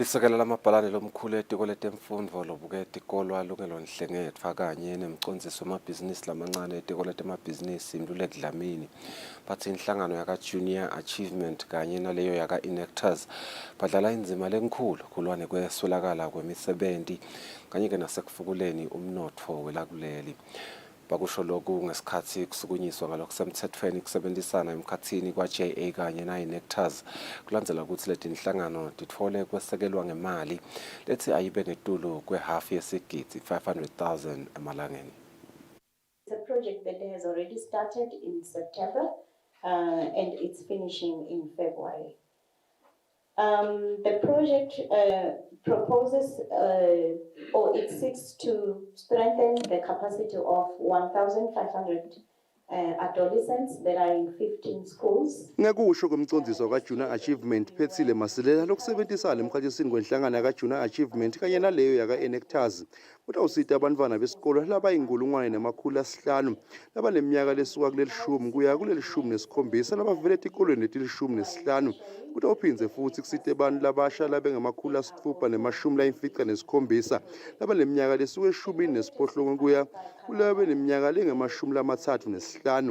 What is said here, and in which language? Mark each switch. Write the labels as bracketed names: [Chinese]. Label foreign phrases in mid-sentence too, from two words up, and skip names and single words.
[Swati] Lisekela lamabhalane lomkhulu etiko letemfundvo lobuke tikolwa lungelonhlengetwa kanye nemcondziso wemabhizinisi lamancane etiko letemabhizinisi Mluleki Dlamini batsi inhlangano yaka Junior Achievement kanye naleyo yaka Inactors badlala indzima lenkhulu kulwa nekweswelakala kwemisebenti kanye ke nasekufukuleni umnotfo welakuleli. Bakusho lokhu ngesikhathi kusukunyiswa ngalokusemthethweni kusebenzisana emkhatsini kwa JA kanye na Inactors kulandzela ukuthi leti inhlangano titfole kwesekelwa ngemali lethi ayibe netulu kwehalf yesigidi 500,000 emalangeni. [English] It's a project that has already started in September and it's finishing in February. The project proposes or it seeks to strengthen the capacity of 1,500 adolescents that are in 15 schools. [Swati] Ngekusho komcondziso ka-Junior Achievement Phethile Masilela lokusebenzisana emkhatsini kwenhlangano yaka-Junior Achievement kanye naleyo yaka-Inactors kutawusita abantwana besikolo labayinkulungwane labaneminyaka lesuka kulelishumi kuya kulelishumi-nesikhombisa labavela etikolweni letilishumi-nesihlanu kutawuphindze futhi kusite abantu labasha labengama-647 labaneminyaka lesuka eshumini-nesiphohlongo kuya kulabeneminyaka lengama-35.